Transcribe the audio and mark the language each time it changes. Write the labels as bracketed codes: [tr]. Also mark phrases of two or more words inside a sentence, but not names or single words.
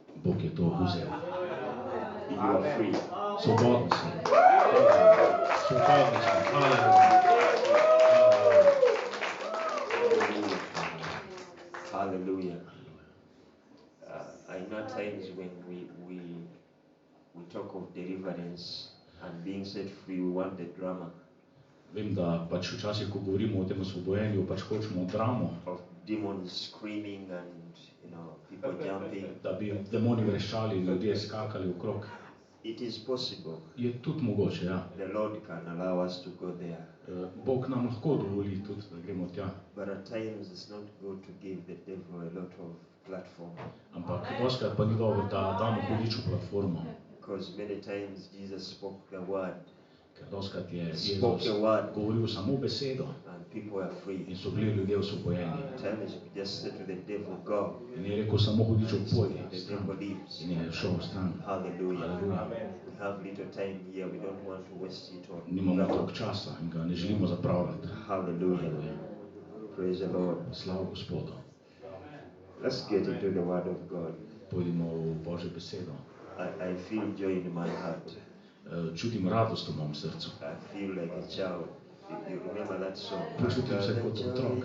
[en] You are free. Hallelujah. I know times when we talk of deliverance and being set free, we want the drama. [sl] Vem, da pač včasih, ko govorimo o tem osvobojenju, pač hočemo dramo. [en] Of demons screaming and, you know, people jumping. [sl] Da bi demoni vreščali, ljudje skakali okrog. [en] It is possible. [sl] Je tudi mogoče, ja. [en] The Lord can allow us to go there. [sl] Bog nam lahko dovoli tudi, da gremo tja. [en] But at times it's not good to give the devil a lot of platform. [sl] Ampak doskrat pa ni dobro, da damo hudičo platformo. [en] Because many times Jesus spoke the word. [sl] Ker doskrat je Jezus govoril samo besedo. [en] And people are free. [sl] In so bili ljudje osvobojeni. [en] Time is just said to the devil, go. [sl] In je rekel samo hudičo pojdi. [en] The devil leaves. [sl] In je šel stran. [en] Hallelujah. [sl] Hallelujah. [en] We have little time here. We don't want to waste it on. [sl] Nimamo toliko časa in ga ne želimo zapravljati. [en] Hallelujah. Praise the Lord. [sl] Slava Gospodu. [en] Let's get into the word of God. [sl] Pojdimo v Božjo besedo. [en] I feel joy in my heart. [sl] Čutim radost v mojem srcu. [en] I feel like a child. You remember that song? [sl] Počutim se kot otrok.